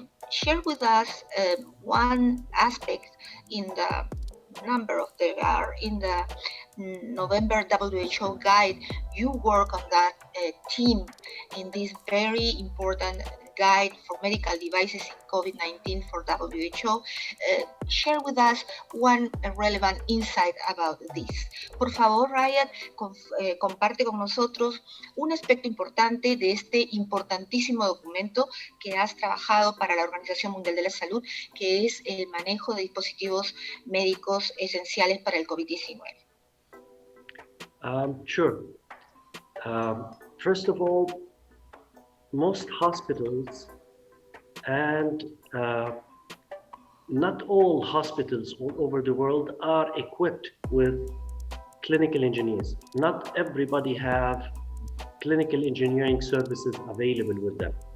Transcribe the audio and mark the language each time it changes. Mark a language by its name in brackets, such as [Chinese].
[English] Share with us one aspect in the number of in the November WHO guide. You work on that team in this very important guide for medical devices in COVID-19 for WHO. Share with us one relevant insight about this. [Spanish] Por favor, Riad, comparte con nosotros un aspecto importante de este importantísimo documento que has trabajado para la Organización Mundial de la Salud, que es el manejo de dispositivos médicos esenciales para el COVID-19. [English] Sure. First of all, most hospitals and not all hospitals all over the world are equipped with clinical engineers. Not everybody have clinical engineering services available with them.